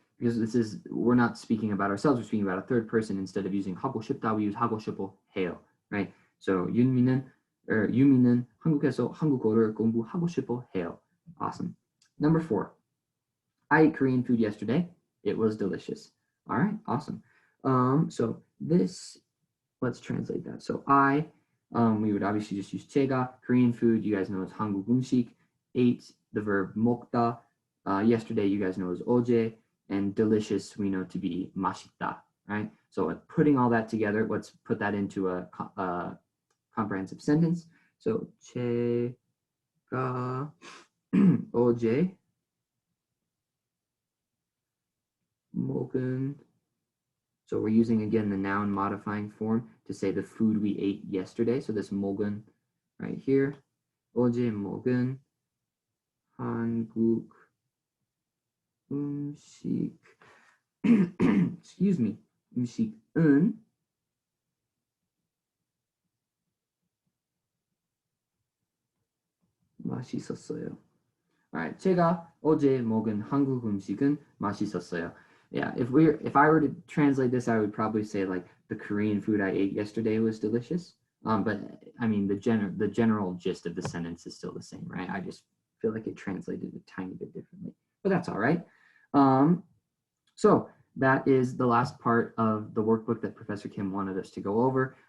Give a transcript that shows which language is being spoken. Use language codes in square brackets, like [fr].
[en] Because we're not speaking about ourselves, we're speaking about a third person. Instead of using 하고 싶다, we use [ko] 하고 싶어 해요, [en] right? [ko] So 유미는 한국에서 한국어를 공부하고 싶어 해요. [en] Awesome. Number 4. I ate Korean food yesterday. It was delicious. All right, awesome. So this, let's translate that. So we would obviously just use 제가. Korean food, you guys know, is [ko] 한국 음식. [en] Ate, the verb 먹다. Yesterday, you guys know, is 어제. And delicious, we know to be 맛있다, right? So putting all that together, let's put that into a comprehensive sentence. So [ko] 제가 어제 먹은, [en] so we're using again the noun modifying form to say the food we ate yesterday. So this [ko] 먹은 [en] right here, [ko] 어제 먹은 한국 음식, [en] excuse me, [ko] 음식은 맛있었어요. Alright, 제가 어제 먹은 한국 음식은 맛있었어요. [en] Yeah, if I were to translate this, I would probably say like the Korean food I ate yesterday was delicious. But I mean the general gist of the sentence is still the same, right? I just feel like it translated a tiny bit differently, but that's all right. So that is the last part of the workbook that Professor Kim wanted us to go over.